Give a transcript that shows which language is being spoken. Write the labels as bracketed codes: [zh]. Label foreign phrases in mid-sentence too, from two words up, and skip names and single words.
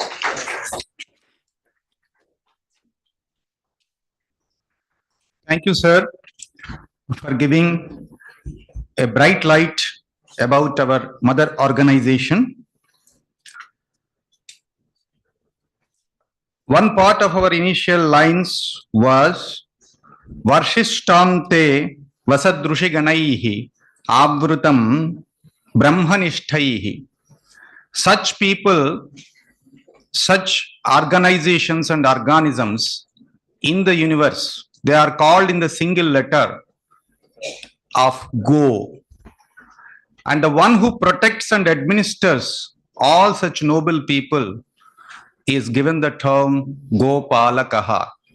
[en] Thank you, sir, for giving a bright light about our mother organization. One part of our initial lines was [sa] वर्षिष्ठं ते वसदृशिगणैः आवृतं ब्रह्मनिष्ठैः. [en] Such people such organizations and organisms in the universe. They are called in the single letter of Go. And the one who protects and administers all such noble people is given the term Gopalakaha.